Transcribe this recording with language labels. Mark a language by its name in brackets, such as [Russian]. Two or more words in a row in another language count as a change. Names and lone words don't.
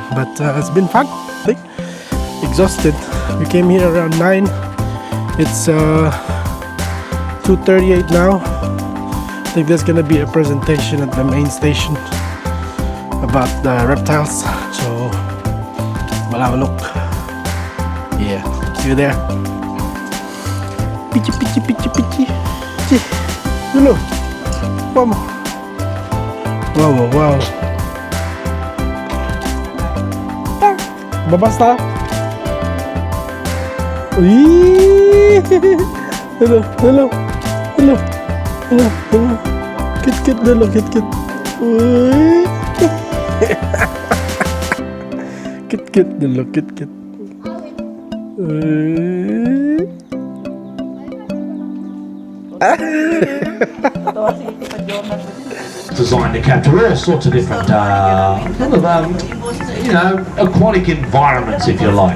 [English] But it's been fun, I think. Exhausted. We came here around 9. It's 2:38 now. I think there's gonna be a presentation at the main station about the reptiles. So, malamalok. Yeah, see you there. Pichi, pichi, pichi, pichi. Pichi. Lulu. Mama. Wow, wow, wow. [Filipino] Babas tayo. Uy! [English] Hello, hello, hello, hello, hello. Kit, hello, kit. Uy! Kit, hello, kit. Uy! Designed to capture all sorts of different you know, aquatic environments, if you like.